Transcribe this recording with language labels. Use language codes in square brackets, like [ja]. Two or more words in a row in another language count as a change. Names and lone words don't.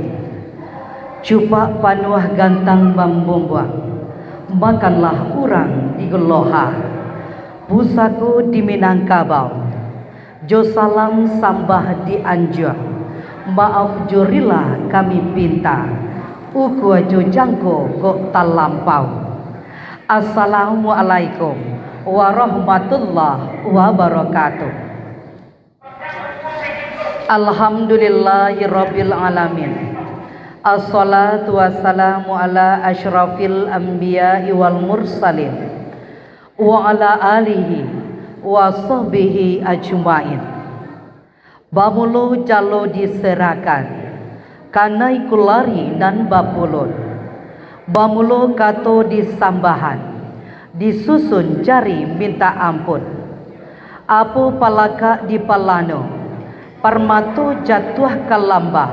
[min] Cupak panuah gantang bambombuang, makanlah urang di geloha, pusaku di Minangkabau, Jo salam sambah dianjur, maaf jurilah kami pinta, uku jo jangko kok talampau. [ar] السلام عليكم ورحمة الله وبركاته. الحمد لله رب العالمين. الصلاة والسلام على أشرف الأنبياء والمرسلين وعلى آله وصحبه أجمعين. [min] Bamulu jalo diserahkan kanai kulari nan bapulun. Bamulu kato disambahan disusun jari minta ampun. Apu palaka di palano parmato jatuh kalambah.